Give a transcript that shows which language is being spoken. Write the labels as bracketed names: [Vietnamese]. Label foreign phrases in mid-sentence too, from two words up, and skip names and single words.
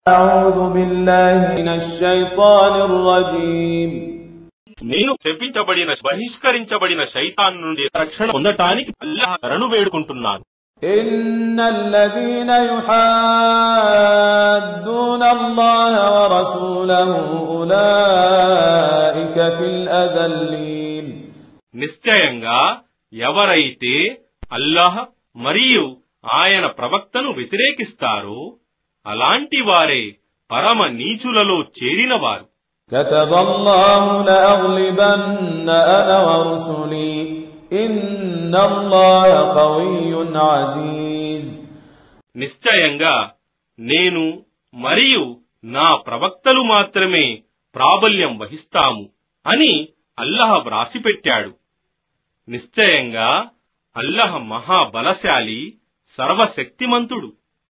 [Arabic] أعوذ بالله من الشيطان الرجيم [Telugu] నేను శపించబడిన బహిష్కరించబడిన శైతాన్ నుండి రక్షణ పొందటానికి అల్లాహ్ శరణు వేడుకుంటున్నాను. [Arabic] إن الذين يحادون الله ورسوله أولئك في الأذلين [Telugu] నిశ్చయంగా ఎవరైతే అల్లాహ్ మరియు ఆయన ప్రవక్తను వ్యతిరేకిస్తారో అలాంటి వారే పరమ నీచులలో చేరినవారు. [Arabic] كتب الله لأغلبن أنا ورسلي إن الله قوي عزيز [Telugu] నిశ్చయంగా నేను మరియు నా ప్రవక్తలు మాత్రమే ప్రాబల్యం వహిస్తాము అని అల్లాహ్ వ్రాసిపెట్టాడు. నిశ్చయంగా అల్లాహ్ మహాబలశాలి, సర్వశక్తిమంతుడు.